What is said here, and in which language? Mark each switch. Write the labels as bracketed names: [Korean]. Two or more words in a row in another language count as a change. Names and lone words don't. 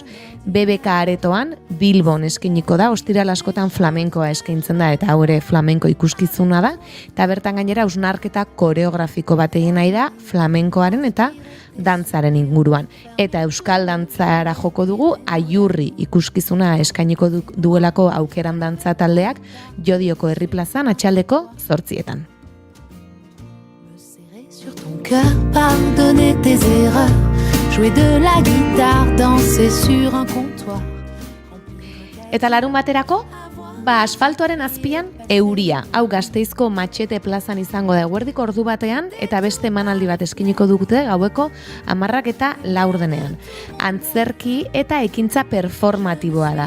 [Basque] BBK aretoan Bilbon eskiniko da, ostiral askotan flamenkoa eskaintzen da, eta hau ere flamenko ikuskizuna da, eta bertan gainera hausnarketa koreografiko bat egin nahi da flamenkoaren eta dantzaren inguruan. Eta euskal dantzara joko dugu, Aiurri ikuskizuna eskainiko duelako aukeran dantza taldeak, Jodioko herri plazan atxaldeko 8:00. [French] Sur ton cœur, pardonner tes erreurs, jouer de la guitare, danser sur un comptoir. [Basque] Eta larun baterako, ba, asfaltoaren azpian euria. Hau Gasteizko Matxete plazan izango da eguerdiko ordu batean, eta beste emanaldi bat eskiniko dute gaueko 10:04 Antzerki eta ekintza performatiboa da.